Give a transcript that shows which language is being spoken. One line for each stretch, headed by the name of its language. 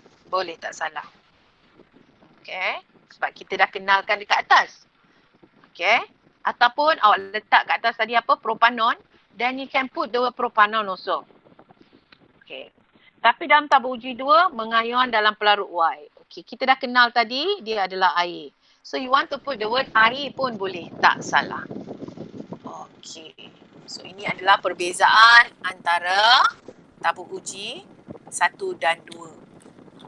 Malay: Boleh, tak salah. Okey. Sebab kita dah kenalkan dekat atas. Okey. Ataupun awak letak kat atas tadi apa?
English: Propanon. Then you can put the word propanon also. Okey.
Malay: Tapi dalam tabur uji 2, mengion dalam pelarut Y. Okey, kita dah kenal tadi, dia adalah air.
English: So, you want to put the word air
Malay: pun boleh. Tak salah. Okey. So, ini adalah perbezaan antara tabur uji 1 dan 2.